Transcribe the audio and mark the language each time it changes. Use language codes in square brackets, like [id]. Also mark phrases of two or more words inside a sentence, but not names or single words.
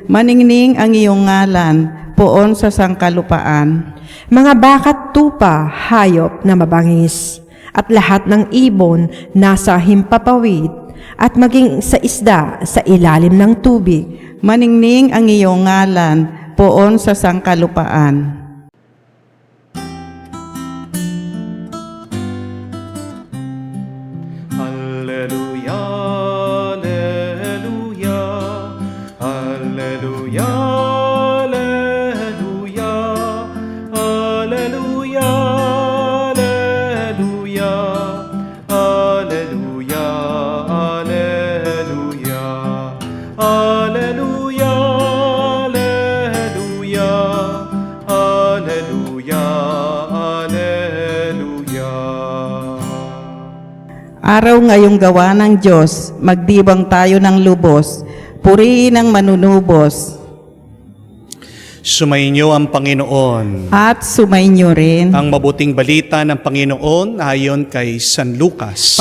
[tl] Maningning ang iyong ngalan poon sa sangkalupaan. Mga bakat tupa, hayop na mabangis, at lahat ng ibon nasa himpapawid, at maging sa isda sa ilalim ng tubig. Maningning ang iyong ngalan poon sa sangkalupaan. [la] Alleluia, alleluia, alleluia, alleluia, alleluia, alleluia, alleluia, alleluia, alleluia, alleluia, alleluia, alleluia. [tl] Araw ngayong gawa ng Diyos, magdibang tayo ng lubos, purihin ang manunubos, Sumainyo ang Panginoon. at sumainyo rin. Ang mabuting balita ng Panginoon ayon kay San Lucas.